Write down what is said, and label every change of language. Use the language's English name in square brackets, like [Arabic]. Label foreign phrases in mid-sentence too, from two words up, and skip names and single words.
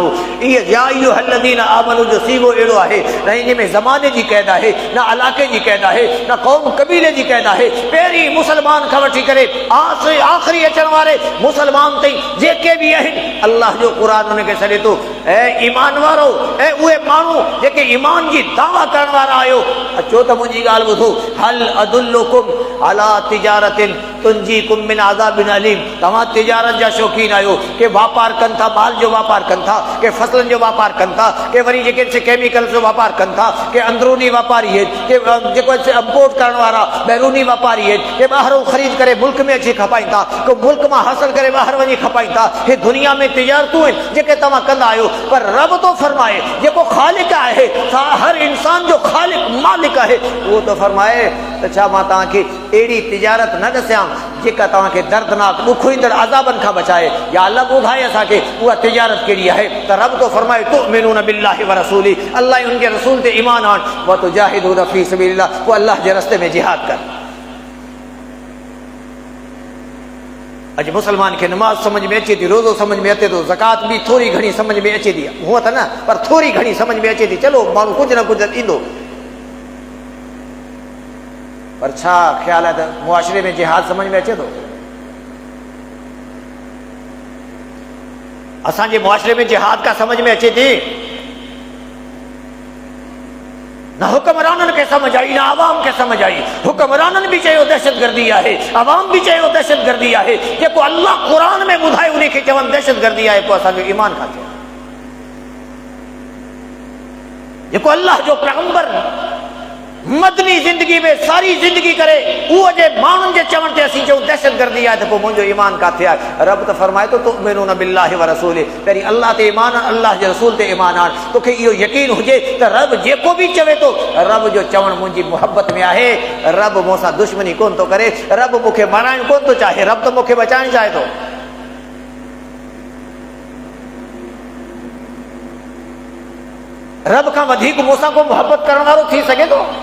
[Sindhi] इहे [Arabic] يا أيها الذين آمنوا [Sindhi] जो सीगो अहिड़ो आहे न इन में ज़माने जी क़ैद आहे, न इलाइक़े जी क़ैद आहे, न क़ौम क़बीले जी क़ैद आहे। पहिरीं मुसलमान खां वठी करे आख़िरी अचण वारे मुसलमान ताईं जेके बि आहिनि, अल्लाह जो क़ुर उनखे सॾे थो ऐं ईमान वारो ऐं उहे माण्हू जेके ईमान जी दावा करण वारा आहियो, अचो त मुंहिंजी ॻाल्हि ॿुधो। [Arabic] هل أدلكم على تجارة تنجيكم من عذاب أليم. [Sindhi] तव्हां तिजारत जा शौक़ीन आहियो, के वापार कनि था, माल जो वापार कनि था, के फसलनि जो वापार कनि था, के वरी जेके केमिकल जो वापार कनि था, के अंदरूनी वापारी आहिनि, के जेको इंपोर्ट करण वारा बैरूनी वापारी आहिनि, के ॿाहिरों ख़रीद करे मुल्क में अची खपाइनि था, को मुल्क मां हासिल करे ॿाहिरि वञी खपाइनि था। हे दुनिया में तिजारतूं आहिनि जेके तव्हां कंदा आहियो, पर रब तो फरमाए जेको ख़ालिक आहे, हर इंसान जो ख़ालिक मालिक आहे, उहो तो फरमाए त छा मां तव्हांखे अहिड़ी तिजारत न ॾसां जेका तव्हांखे दर्दनाक ॾुखो ईंदड़ अज़ाबनि खां बचाए। या अल्लाह ॿुधाए असांखे उहा तिजारत कहिड़ी आहे। त रब तो फरमाए [Arabic] تؤمنون بالله ورسوله, [Sindhi] अल्लाह उन जे रसूल ते ईमान आण, [Arabic] وتجاهدون في سبيل الله, [Sindhi] पोइ अल्लाह जे रस्ते में जिहाद कर। अॼु मुसलमान खे नमाज समझ में अचे थी, रोज़ो समझ में अचे थो, ज़कात बि थोरी घणी समझ में अचे थी, हूअं त न पर थोरी घणी समझ में अचे थी। चलो माण्हू कुझु न कुझु ॾींदो, पर छा ख्याल है त मुआशरे में जिहाद समझ में अचे थो? असांजे मुआशरे में जिहाद का समझ में अचे थी? न हुक्मराननि खे समझ आई, न आवाम खे समझ आई। हुक्मराननि भी चयो दहशतगर्दी आहे, आवाम भी चयो दहशतगर्दी आहे। जेको अल्लाह क़ुरान में ॿुधाए उन खे चवनि दहशतगर्दी आहे, पोइ असांजो ईमान किथे? जेको अल्लाह जो पैगंबर मदनी जिंदगी में सारी जिंदगी करे उहो जे माण्हुनि जे चवण ते असीं चऊं दहशतगर्दी आहे, त पोइ मुंहिंजो ईमान किथे आहे? रब त फरमाए थो [Arabic] تؤمنون بالله ورسوله, [Sindhi] पहिरीं अल्लाह ते ईमान आण, अल्लाह जे रसूल ते ईमान आण। तोखे इहो यकीन हुजे त रब जेको बि चवे थो, रब जो चवण मुंहिंजी मुहबत में आहे। रब मूंसां दुश्मनी कोन थो करे, रब मूंखे माराइण कोन थो चाहे, रब त मूंखे बचाइण चाहे थो। रब खां वधीक मूंसां को मुहबत करण वारो थी सघे थो?